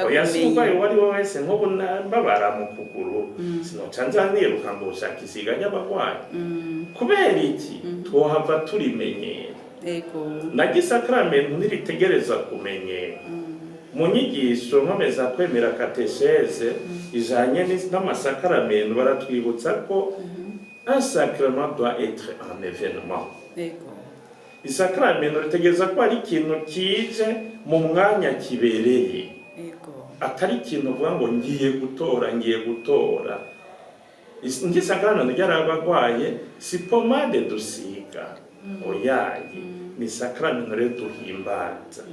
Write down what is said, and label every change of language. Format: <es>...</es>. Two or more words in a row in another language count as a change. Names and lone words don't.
<rn>kumenya umurwayi wari we wese nk'ubu mbabara mu kuguru sinoca nzaniruka ngo ushaka isiga ry'abagwayi kubera iki twohava turimenyera na gisakramento ntiritegereza kumenyera mu nyigisho nkomeza kwemera katesheze ijanye n'amasakaramentu baratwibutsa ko</rn> <fr>un sacrement doit être un événement.</fr> <rn>Isakaramentu ritegeza ko ari ikintu kije mu mwanya kibereye, atari ikintu uvuga ngo ngiye gutora. Isakaramentu ryarabagwaye si pomade dusiga, oyayi ni isakaramentu rero duhimbaza.</rn>